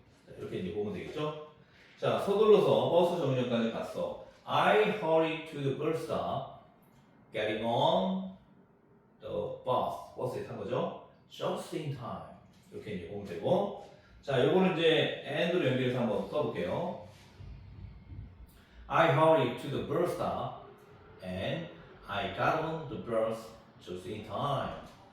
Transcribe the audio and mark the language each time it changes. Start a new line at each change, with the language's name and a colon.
Korean: 자, 이렇게 이제 보면 되겠죠. 자, 서둘러서 버스 정류장까지 갔어.
English: I hurried to the bus stop, getting on the bus.
Korean: 버스에 탄 거죠.
English: Just in time.
Korean: 이렇게 이제 보면 되고. 자, 요거는 이제 and로 연결해서 한번 써볼게요.
English: I hurried to the bus stop and I got on the bus just in time.